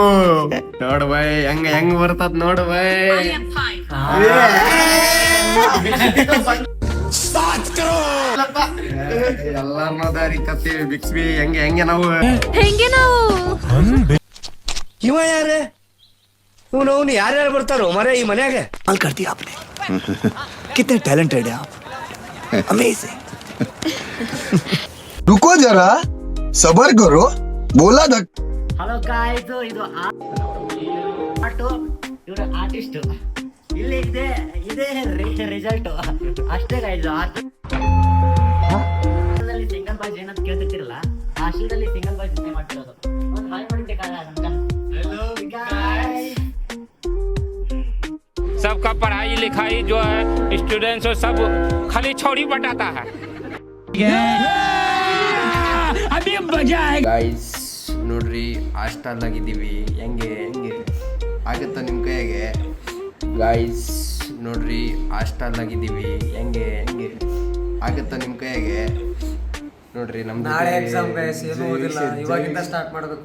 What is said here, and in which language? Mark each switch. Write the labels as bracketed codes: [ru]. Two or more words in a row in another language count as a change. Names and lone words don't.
[kn] ನೋಡ್ ಬೈ ಹೆಂಗ್ ಬರ್ತದ ನೋಡು ಬೈ. ಎಲ್ಲಾರ್ನ ದಾರಿ ಕತ್ತೀವಿ. ಬಿಕ್ಸ್ ಬಿ ಹೆಂಗೆ ನಾವು ಇವ ಯಾರೇ? ಇವನು ಯಾರ್ಯಾರು ಬರ್ತಾರೋ ಮರೆ ಈ ಮನ್ಯಾಗ? [hi] कमाल कर दिया आपने, कितने टैलेंटेड है आप, अमेजिंग। रुको जरा, सबर करो, बोला धक। [en] hello guys, [kn] ಇದು ಆಟೋ, ಇವರು ಆರ್ಟಿಸ್ಟ್. ಇಲ್ಲಿ ಇದೇ ರಿಸಲ್ಟ್ ಅಷ್ಟೇ ಗಾಯ್ಸ್. ಹಾಸ್ಟೆಲ್ನಲ್ಲಿ [en] single boys [kn] ಏನಂತ ಕೇಳ್ತಿರ್ತಿರಲ್ಲ, ಹಾಸ್ಟೆಲ್ನಲ್ಲಿ [en] single boys [kn] ಜೊತೆ ಮಾಡ್ತಿರೋದು. ಒಂದು ಹಾಯ್ ಮಾಡಿದ್ದಕ್ಕಾಗ [en] hello guys. [hi] सबका पढ़ाई लिखाई जो है स्टूडेंट्स और सब खाली छौड़ी बटाता है. अभी मजा आएगा. [kn] ಗೈಸ್ ನೋಡ್ರಿ, ಹಾಸ್ಟೆಲ್ ಆಗಿದ್ದೀವಿ. ಹೆಂಗೆ ಆಗುತ್ತಾ ನಿಮ್ಮ ಕೈಯಾಗೆ? ಗೈಸ್ ನೋಡ್ರಿ, ಹಾಸ್ಟೆಲ್ ಆಗಿದ್ದೀವಿ. ಹೆಂಗೆ ಆಗುತ್ತಾ ನಿಮ್ಮ ಕೈಯಾಗೆ? ನೋಡ್ರಿ ನಮ್ದು ನಾಳೆ ಎಕ್ಸಾಮ್ ಗೈಸ್, ಏನು ಓದಿಲ್ಲ, ಇವಾಗಿಂದ ಸ್ಟಾರ್ಟ್ ಮಾಡಬೇಕು.